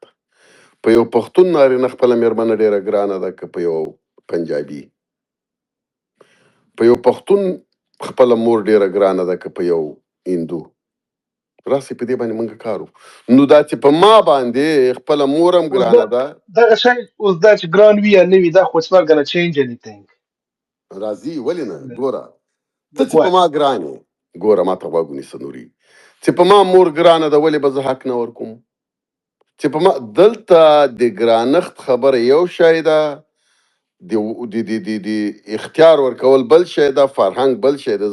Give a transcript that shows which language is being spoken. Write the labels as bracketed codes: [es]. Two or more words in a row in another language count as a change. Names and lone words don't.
[ps] په یو پښتون نارینه خپله مېرمنه ډېره ګرانه ده که په یو پنجابي. په یو پښتون خپله مور ډېره ګرانه ده که په یو هندو. راسئ په دې باندې موږ کار وکړو. نو دا چې په ما باندې خپله مور هم ګرانه ده. دغه شی اوس دا چې ګران وي یا نه وي دا خو [en] it's not gonna change anything. [ps] راځي ولې نه؟ ګوره ته چې په ما ګران یې، ګوره ما ته غوږ ونیسه نوري، چې په ما مور ګرانه ده ولې به زه حق نه ورکوم؟ چې په ما دلته د ګرانښت خبره یو شی ده، د اختیار ورکول بل شی ده، فرهنګ بل شی ده.